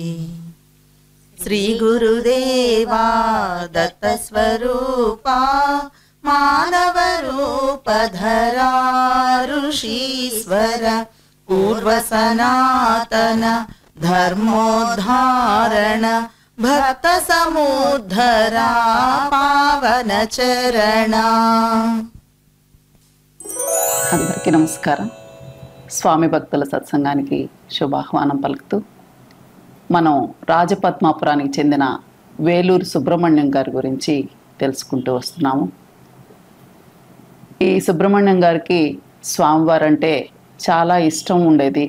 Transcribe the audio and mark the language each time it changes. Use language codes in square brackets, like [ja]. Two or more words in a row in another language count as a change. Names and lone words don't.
[sa] श्रीगुरुदेवा दत्तस्वरूपा मानवरूपधरा ऋषीश्वर पूर्वसनातन धर्मोद्धारण भक्त समुद्धरा पावन चरण। [te] అందరికీ నమస్కారం. స్వామి భక్తుల సత్సంగానికి శుభాహ్వానం పలుకుతూ మనం రాజపద్మాపురానికి చెందిన వేలూరు సుబ్రహ్మణ్యం గారి గురించి తెలుసుకుంటూ వస్తున్నాము. ఈ సుబ్రహ్మణ్యం గారికి స్వామివారంటే చాలా ఇష్టం ఉండేది.